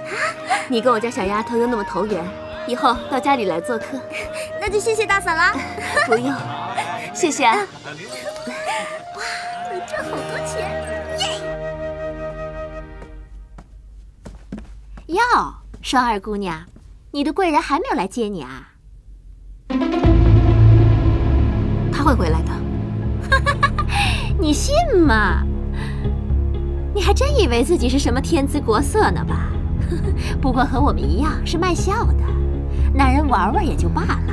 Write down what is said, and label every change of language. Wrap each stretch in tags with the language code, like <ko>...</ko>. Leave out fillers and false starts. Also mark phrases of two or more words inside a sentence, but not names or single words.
<zh>你跟我家小丫頭又那麼投緣，以後到家裡來做客。那就謝謝大嫂了。不用。謝謝啊！哇，能賺好多錢！耶！喲，双儿姑娘，你的贵人还没有来接你啊？他会回来的。你信吗？你还真以为自己是什么天姿国色呢吧？不过和我们一样是卖笑的，男人玩玩也就罢了。</zh>